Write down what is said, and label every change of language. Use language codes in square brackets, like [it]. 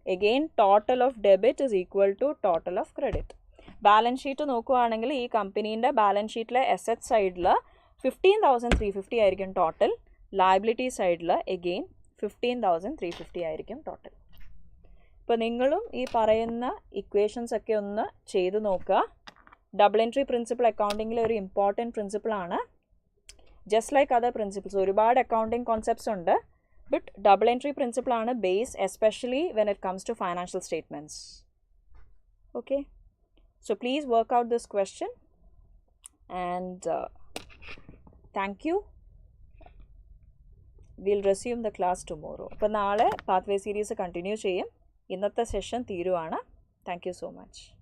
[en] Again, total of debit is equal to total of credit. [ml] Balance sheet നോക്കുകയാണെങ്കിൽ ഈ കമ്പനീൻ്റെ balance ഷീറ്റിലെ asset സൈഡിൽ 15,350 ആയിരിക്കും ടോട്ടൽ. ലയബിലിറ്റി സൈഡിൽ എഗെയിൻ 15,350 ആയിരിക്കും ടോട്ടൽ. ഇപ്പോൾ നിങ്ങളും ഈ പറയുന്ന ഇക്വേഷൻസ് ഒക്കെ ഒന്ന് ചെയ്ത് നോക്കുക. ഡബിൾ എൻട്രി പ്രിൻസിപ്പിൾ അക്കൗണ്ടിങ്ങിലെ ഒരു important പ്രിൻസിപ്പിളാണ്. [en] just like other principles [ml] ഒരുപാട് അക്കൗണ്ടിങ് കോൺസെപ്റ്റ്സ് ഉണ്ട്. [en] But double entry പ്രിൻസിപ്പിളാണ് base, especially when it comes to financial statements. Okay, so please work out this question and thank you. We'll resume the class tomorrow. [ml] അപ്പോൾ നാളെ pathway series continue ചെയ്യും. ഇന്നത്തെ session തീരുവാണ്. [en] Thank you so much.